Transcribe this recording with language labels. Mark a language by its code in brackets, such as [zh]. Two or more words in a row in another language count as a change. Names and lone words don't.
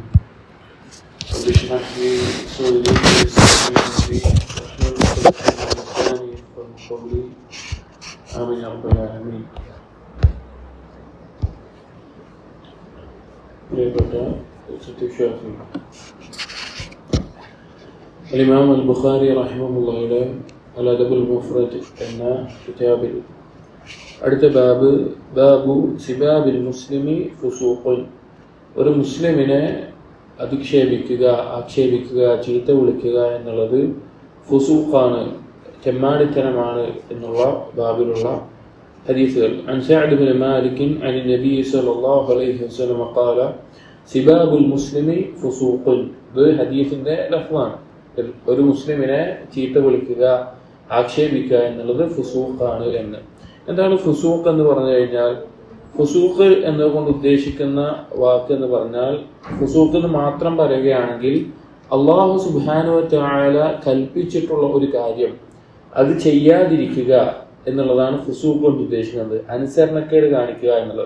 [ar] رب اشرح لي صدري ويسر لي أمري قولي آمين يا رب العالمين. الإمام البخاري رحمه الله الأدب المفرد [ml] എന്ന കിതാബിൽ അടുത്ത [ar] باب سباب المسلم فسوق, [ml] ഒരു മുസ്ലിമിനെ അധിക്ഷേപിക്കുക, ആക്ഷേപിക്കുക, ചീത്ത വിളിക്കുക എന്നുള്ളത് ഫുസൂഖാണ്, ചെമ്മാടിത്തരമാണ് എന്നുള്ള ബാബിലുള്ള ഹദീസുകൾ. [ar] عن سعد بن مالك عن النبي صلى الله عليه وسلم قال سباب المسلم فسوق. [ml] ഇത് ഹദീസിന്റെ ലഫ്ളാണ്. ഒരു മുസ്ലിമിനെ ചീത്ത വിളിക്കുക, ആക്ഷേപിക്കുക എന്നുള്ളത് ഫുസൂഖാണ് എന്ന്. എന്താണ് ഫുസൂഖ് എന്ന് പറഞ്ഞു കഴിഞ്ഞാൽ, ഫുസൂഖ് എന്നതുകൊണ്ട് ഉദ്ദേശിക്കുന്ന വാക്ക് എന്ന് പറഞ്ഞാൽ, ഫുസൂഖ് എന്ന് മാത്രം പറയുകയാണെങ്കിൽ [ar] الله سبحانه و تعالى [ml] കൽപ്പിച്ചിട്ടുള്ള ഒരു കാര്യം അത് ചെയ്യാതിരിക്കുക എന്നുള്ളതാണ് ഫുസൂഖ് കൊണ്ട് ഉദ്ദേശിക്കുന്നത്, അനുസരണക്കേട് കാണിക്കുക എന്നുള്ളത്.